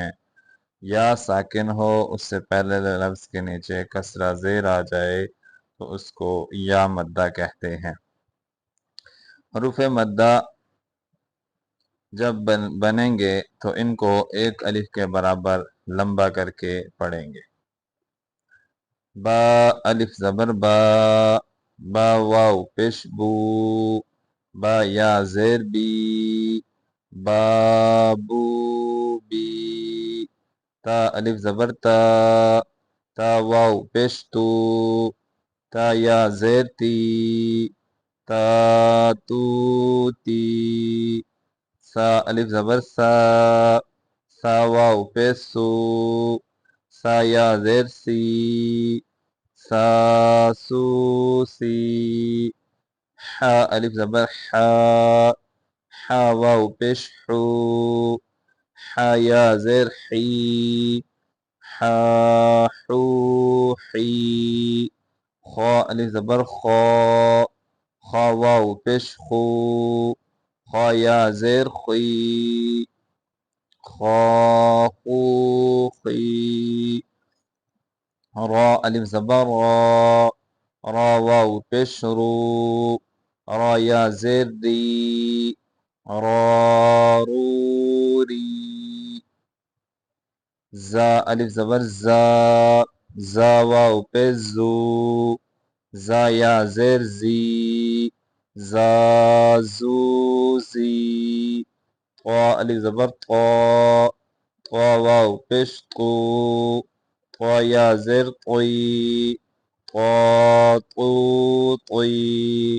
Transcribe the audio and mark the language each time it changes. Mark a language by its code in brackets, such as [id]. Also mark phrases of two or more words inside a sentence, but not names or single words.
[ur] یا ساکن ہو، اس سے پہلے والے لفظ کے نیچے کسرہ زیر آ جائے تو اس کو یا مدہ کہتے ہیں۔ حروف مدہ جب بنیں گے تو ان کو ایک الف کے برابر لمبا کر کے پڑھیں گے۔ با الف زبر با، با واو پیش بو، با یا زیر بی، بابو بی۔ تا الف زبر تا، تا واو پیش تو، تا یا زیر تی، تا تو تی۔ سا الف زبر سا، سا واو پیش سو، سا یا زیر سی، سا سو سی۔ حا الف زبر حا، حا واو پیش حو، حا یا زیر حی، حا حو حی۔ خا الف زبر خا، خا واو پیش خو، خا یا زیر خوی، خا خو خی۔ را الف زبر را، را واو پیش رو، را یا زیر ری، را رو ری۔ زا الف زبر زا، زا واو پیش زو، زا یا زیر زی، زا زو زی۔ طا الف زبر طا، طا واو پیش طو، طا یا زیر طی، طا طو طی۔